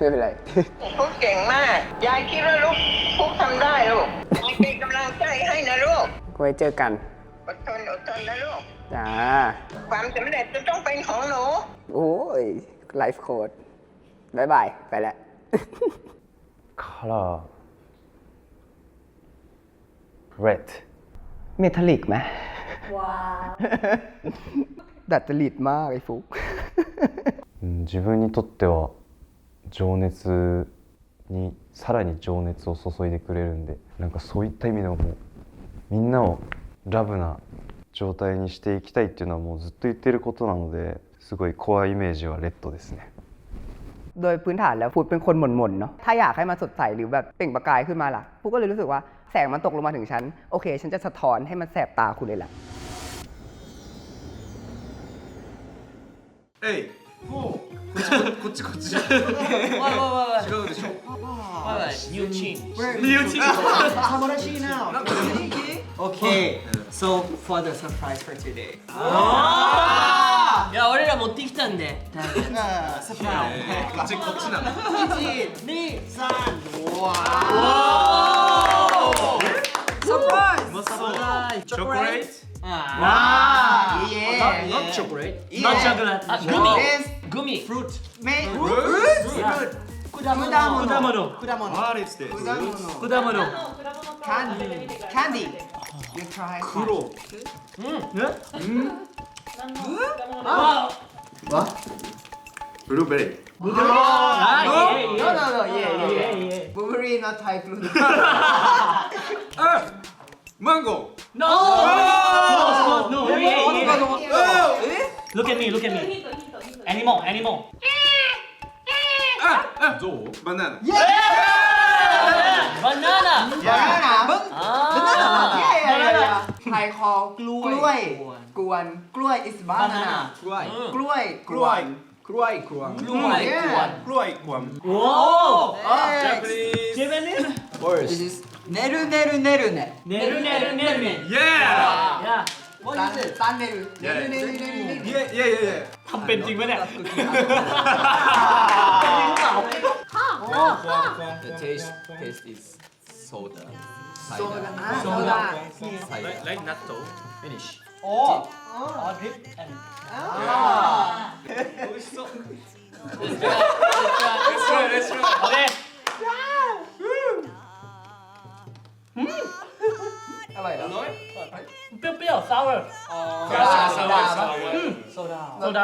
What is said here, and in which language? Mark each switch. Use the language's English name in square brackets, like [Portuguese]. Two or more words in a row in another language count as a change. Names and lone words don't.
[Thai] เป็นไรฟุกเก่งมากยายคิดว่าลูกฟุกทำได้ลูกเป็นกำลังใจให้นะลูกไว้เจอกันอดทนนะลูกจ้าความสำเร็จจะต้องเป็นของหนูโอ้ยไลฟ์โค้ดบ๊ายบายไปแล้ว [English] color red [Thai] เมทัลลิกไหมว้าวดัดจริตมากไอ้ฟุก [Japanese] 自分にとっては情熱にさらに情熱を注いでくれるんで、なんかそういった意味でももうみんなをラブな状態にしていきたいっていうのはもうずっと言ってることなので、すごいコアイメージはレッドですね。 [Thai] โดยพื้นฐานแล้วฟุกเป็นคนหม่นๆเนาะถ้าอยากให้มันสดใสหรือแบบเปล่งประกายขึ้นมาล่ะฟุกก็เลยรู้สึกว่าแสงมันตกลงมาถึงฉันโอเคฉันจะสะท้อนให้มันแสบตาคุณเลยแหละ [Japanese] เอ้ยもうこっち違うでしょ [English] New team. New team. Hamarashi now. Okay, so for the surprise for today. [Japanese] いや俺ら持ってきたんでサプライズこっちなの123うわサプライズチョコレート [English] Not chocolate Not chocolate Gummy Fruit果物 What is this? [Japanese] 果物 [English] Candy You try [Japanese] 黒ブルーベリー [English] No yeah Blueberry not Thai fruit [Japanese] マンゴー [English] No Look at me Animal [Japanese] ゾウバナナ [English] Banana [Thai] ไทยคอกล้วยกวนกล้วย [English] is banana [Thai] กล้วยกล้วยกล้วยกล้วยกวน กล้วยกวน [English] Whoa Japanese Japanese Words This is ねるねるねるね Neru Yeah Yeah What is it [Japanese] ตันเนรุねるねるねるねる [English] Yeah [Thai] ทำเป็นจริงปะเนี่ย [English] The taste is soda. Soda. Like natto. Finish. [Thai] โอ้ดริปแอนโอเค อะไรเหรอ เปรี้ยวๆ sour โซดา